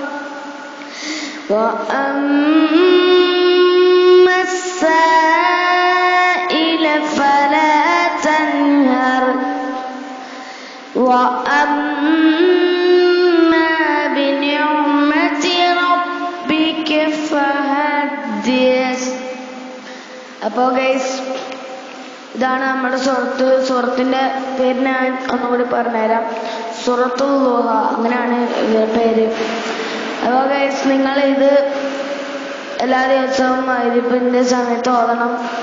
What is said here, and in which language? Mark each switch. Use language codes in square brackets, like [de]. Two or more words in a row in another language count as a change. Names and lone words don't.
[ar] وأما السائل فلا تنهر وأما بنعمة ربك فحدث. [ml] അപ്പോൾ ഗൈസ് ഇതാണ് നമ്മുടെ സൂറത്തിൻ്റെ പേര്. ഞാൻ ഒന്നുകൂടി പറഞ്ഞുതരാം. സൂറത്തുൽ ളുഹ, അങ്ങനെയാണ് ഇതിൻ്റെ പേര്. അപ്പോൾ ഗൈസ് നിങ്ങൾ ഇത് എല്ലാ ദിവസവും മഗ്‌രിബിന്റെ സമയത്ത് ഓതണം.